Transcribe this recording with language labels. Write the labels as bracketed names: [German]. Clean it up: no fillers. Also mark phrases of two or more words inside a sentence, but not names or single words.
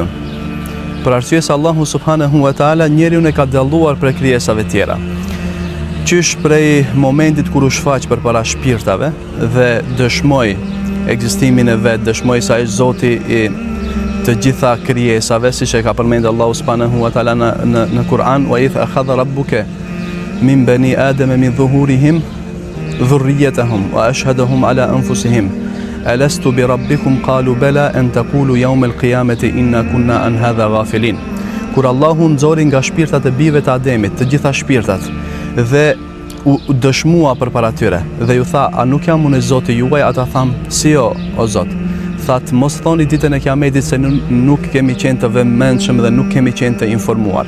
[Albanian] Për arsye se Allahu [Arabic] سبحانه وتعالى [Albanian] njeriu e ka dalluar prej krijesave tjera. Qysh prej momentit kur u shfaq përpara shpirtave dhe dëshmoi ekzistimin e vet, dëshmoi se ai është Zoti i të gjitha krijesave, siç e ka përmendur Allahu [Arabic] سبحانه وتعالى [Albanian] në Kur'an, [Arabic] وإذ أخذ ربك من بني آدم من ظهورهم ذريتهم وأشهدهم على أنفسهم ألست بربكم قالوا بلى أن تقولوا يوم القيامة إنا كنا عن هذا غافلين. [Albanian] Kur Allahu nxori nga shpirtat e bijve të Ademit, të gjitha shpirtat, dhe u dëshmua përpara tyre dhe ju tha, a nuk jam unë Zoti juaj? Ata thanë, si jo, o Zot. Thatë, mos thoni ditën e Kiametit se nuk kemi qenë të vëmendshëm dhe nuk kemi qenë të informuar.